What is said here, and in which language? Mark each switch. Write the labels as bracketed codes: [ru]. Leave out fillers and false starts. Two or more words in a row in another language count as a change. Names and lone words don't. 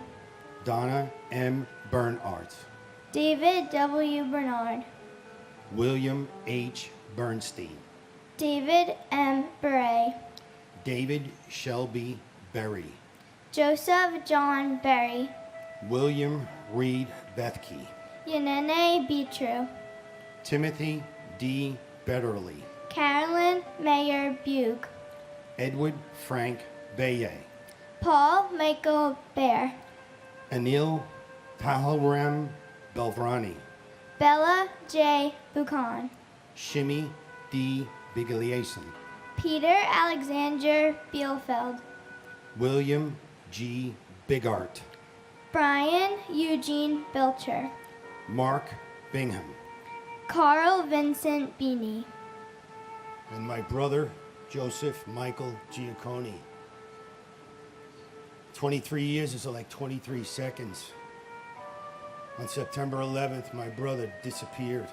[en] Donna M. Bernardt, David W. Bernard, William H. Bernstein, David M. Beret, David Shelby Berry, Joseph John Berry, William Reed Bethke, Yanene Beatru, Timothy D. Betterly, Carolyn Mayer Bug, Edward Frank Baye, Paul Michael Bear, Anil Pahalram Belvrani, Bella J. Buchan, Shimi D. Bigliason, Peter Alexander Bielfeld, William G. Bigart, Brian Eugene Belcher, Mark Bingham, Carl Vincent Beanie, and my brother, Joseph Michael Giacconi. 23 years is like 23 seconds. On September 11th, my brother disappeared.